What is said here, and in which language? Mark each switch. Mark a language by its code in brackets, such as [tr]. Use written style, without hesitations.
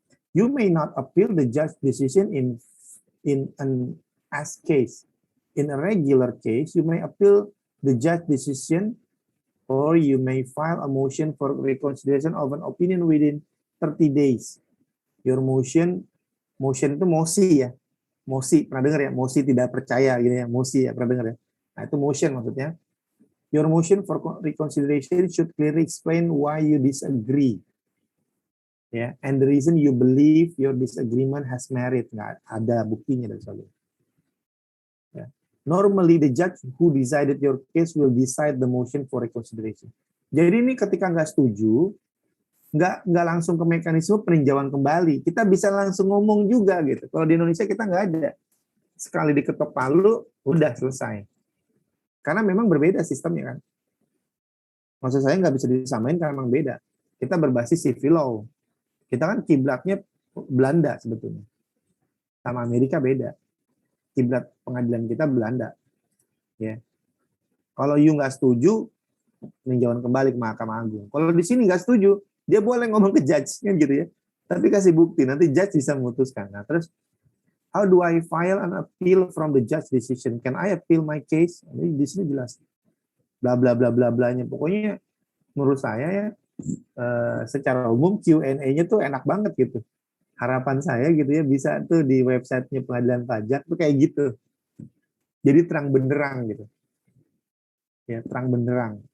[en] You may not appeal the judge decision in an as case. In a regular case, you may appeal the judge decision, or you may file a motion for reconsideration of an opinion within 30 days. Your motion [id] itu mosi ya. Mosi, pernah dengar ya? Mosi tidak percaya gitu ya. Mosi ya, pernah dengar ya? Nah, itu motion maksudnya. [en] Your motion for reconsideration should clearly explain why you disagree. [id] Ya, [en] and the reason you believe your disagreement has merit. [id] Nggak ada buktinya dan sebagainya. Ya. [en] Normally the judge who decided your case will decide the motion for reconsideration. [id] Jadi ini ketika nggak setuju, nggak langsung ke mekanisme peninjauan kembali. Kita bisa langsung ngomong juga gitu. Kalau di Indonesia kita nggak ada. Sekali diketok palu, udah selesai. Karena memang berbeda sistemnya kan. Maksud saya nggak bisa disamain karena memang beda. Kita berbasis civil law. Kita kan kiblatnya Belanda sebetulnya. Sama Amerika beda. Kiblat pengadilan kita Belanda. Ya. Kalau you nggak setuju, meninjauan kembali ke Mahkamah Agung. Kalau di sini nggak setuju, dia boleh ngomong ke judge-nya gitu ya. Tapi kasih bukti, nanti judge bisa memutuskan. Nah, terus, [en] how do I file an appeal from the judge decision? Can I appeal my case? [id] Ini di sini jelas. Bla bla bla bla blanya. Pokoknya menurut saya ya, secara umum Q&A-nya tuh enak banget gitu. Harapan saya gitu ya bisa tuh di websitenya pengadilan pajak tuh kayak gitu. Jadi terang benderang gitu. Ya, terang benderang.